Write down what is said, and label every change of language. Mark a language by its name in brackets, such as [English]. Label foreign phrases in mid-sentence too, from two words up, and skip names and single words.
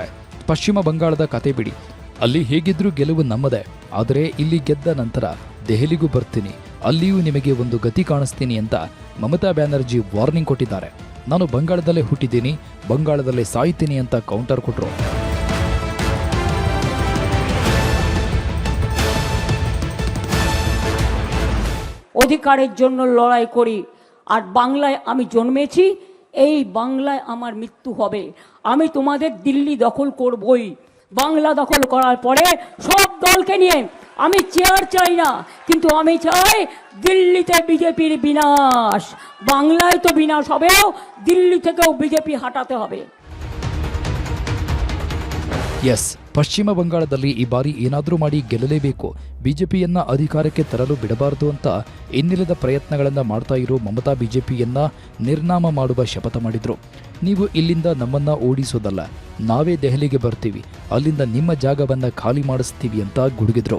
[Kannada] ಪಶ್ಚಿಮ ಬಂಗಾಳದ ಕತೆ ಬಿಡಿ, ಅಲ್ಲಿ ಹೇಗಿದ್ರೂ ಗೆಲುವು ನಮ್ಮದೇ. ಆದರೆ ಇಲ್ಲಿ ಗೆದ್ದ ನಂತರ ದೆಹಲಿಗೂ ಬರ್ತೀನಿ, ಅಲ್ಲಿಯೂ ನಿಮಗೆ ಒಂದು ಗತಿ ಕಾಣಿಸ್ತೀನಿ ಅಂತ ಮಮತಾ ಬ್ಯಾನರ್ಜಿ ವಾರ್ನಿಂಗ್ ಕೊಟ್ಟಿದ್ದಾರೆ. ನಾನು ಬಂಗಾಳದಲ್ಲೇ ಹುಟ್ಟಿದ್ದೀನಿ, ಬಂಗಾಳದಲ್ಲೇ ಸಾಯ್ತೀನಿ ಅಂತ ಕೌಂಟರ್ ಕೊಟ್ಟರು. [Bangla] অধিকারের জন্য লড়াই করি, আর বাংলায় আমি জন্মেছি, এই বাংলায় আমার মৃত্যু হবে। আমি তোমাদের দিল্লি দখল করবই। বাংলা দখল করার পরে সব দলকে নিয়ে আমি চেয়ার চাই না, কিন্তু আমি চাই দিল্লিতে বিজেপির বিনাশ। বাংলায় তো বিনাশ হবেও, দিল্লি থেকেও বিজেপি হাঁটাতে হবে। [Kannada] ಎಸ್, ಪಶ್ಚಿಮ ಬಂಗಾಳದಲ್ಲಿ ಈ ಬಾರಿ ಏನಾದರೂ ಮಾಡಿ ಗೆಲ್ಲಲೇಬೇಕು, ಬಿಜೆಪಿಯನ್ನ ಅಧಿಕಾರಕ್ಕೆ ತರಲು ಬಿಡಬಾರದು ಅಂತ ಇನ್ನಿಲ್ಲದ ಪ್ರಯತ್ನಗಳನ್ನು ಮಾಡ್ತಾ ಇರೋ ಮಮತಾ ಬಿಜೆಪಿಯನ್ನ ನಿರ್ನಾಮ ಮಾಡುವ ಶಪಥ ಮಾಡಿದ್ರು. ನೀವು ಇಲ್ಲಿಂದ ನಮ್ಮನ್ನ ಓಡಿಸೋದಲ್ಲ, ನಾವೇ ದೆಹಲಿಗೆ ಬರ್ತೀವಿ, ಅಲ್ಲಿಂದ ನಿಮ್ಮ ಜಾಗವನ್ನ ಖಾಲಿ ಮಾಡಿಸ್ತೀವಿ ಅಂತ ಗುಡುಗಿದ್ರು.